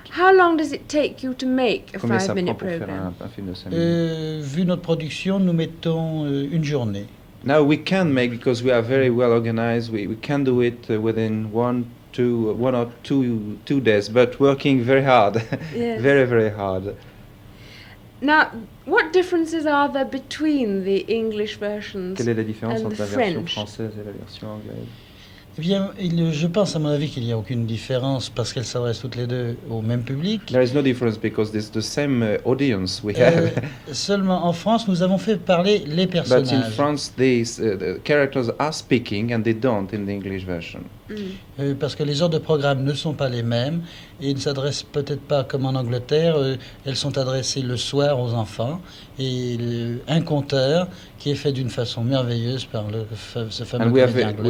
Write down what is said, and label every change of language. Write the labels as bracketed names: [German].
[English] How long does it take you to make a 5-minute program? [French] Vu notre production, nous mettons une journée. [English] Now we can make, because we are very well organized, we can do it within 1 or 2 days, but working very hard. Yes. Very hard. Now, what differences are there between the English versions [French] Quelle est la différence [English] and [French] entre [English] the [French] la version [English] French? [French] française et la version anglaise? Eh bien, je pense à mon avis qu'il n'y a aucune différence parce qu'elles s'adressent toutes les deux au même public. [English] There is no difference because it's the same audience we have. [French] Seulement en France, nous avons fait parler les personnages. [English] But in France, the characters are speaking and they don't in the English version. [French] Parce que les heures de programme ne sont pas les mêmes et ne s'adressent peut-être pas comme en Angleterre. Elles sont adressées le soir aux enfants et un conteur qui est fait d'une façon merveilleuse par ce fameux comédien anglais.